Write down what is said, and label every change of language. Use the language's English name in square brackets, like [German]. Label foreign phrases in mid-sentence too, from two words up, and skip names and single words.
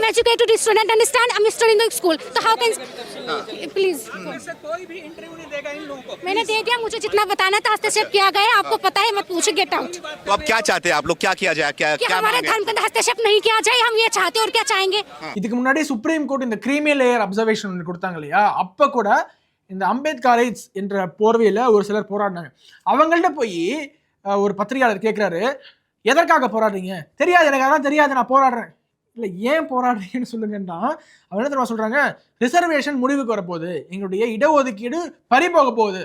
[English] I am educated student, understand, I am studying in school. तो how can please, [Hindi] कोई भी इंटरव्यू नहीं देगा इन लोगों को। मैंने दे दिया, मुझे जितना बताना था हस्तक्षेप किया गया, आपको पता है, मत पूछिए, [English] get out. [Hindi] तो आप क्या चाहते हैं, आप लोग क्या किया जाए, क्या कि क्या हमारे धर्म के अंदर हस्तक्षेप नहीं किया जाए, हम ये चाहते हैं। और क्या चाहेंगे? [Tamil] இதுக்கு முன்னாடி [English] supreme court [Tamil] இந்த [English] creamy layer observation [Tamil] கொடுத்தாங்க இல்லையா, அப்ப கூட இந்த அம்பேத்கர் ரைட்ஸ் என்ற போர்வையில ஒரு சிலர் போராடினாங்க. அவங்கள்ட்ட போய் ஒரு பத்திரிகையாளர் கேட்கிறாரு, எதற்காக போராடுறீங்க? தெரியாது, எனக்கு அதான் தெரியாது, நான் போராடுறேன். இல்லை, ஏன் போராடுறீங்கன்னு சொல்லுங்கன்னா அவங்க என்ன தெரியுமா சொல்றாங்க, ரிசர்வேஷன் முடிவுக்கு வரப்போகுது, எங்களுடைய இடஒதுக்கீடு பறி போக போகுது.